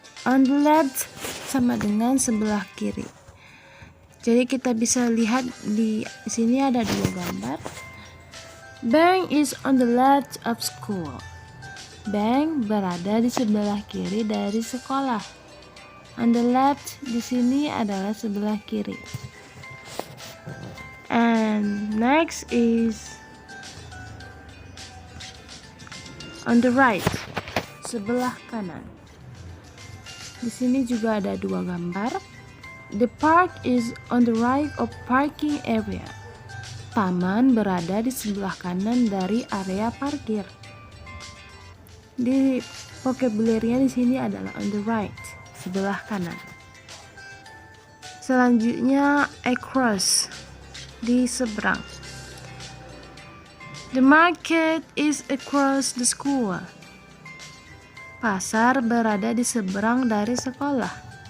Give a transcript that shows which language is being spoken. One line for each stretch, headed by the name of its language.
English: On the left
Indonesian: sama dengan sebelah kiri. Jadi kita bisa lihat di sini ada dua gambar.
English: Bank is on the left of school.
Indonesian: Bank berada di sebelah kiri dari sekolah.
English: On the left
Indonesian: di sini adalah sebelah kiri.
English: And next is on the right,
Indonesian: sebelah kanan. Di sini juga ada dua gambar.
English: The park is on the right of parking area.
Indonesian: Taman berada di sebelah kanan dari area parkir. Di vocabulary-nya di sini adalah on the right, sebelah kanan. Selanjutnya across, di seberang.
English: The market is across the school.
Indonesian: Pasar berada di seberang dari sekolah.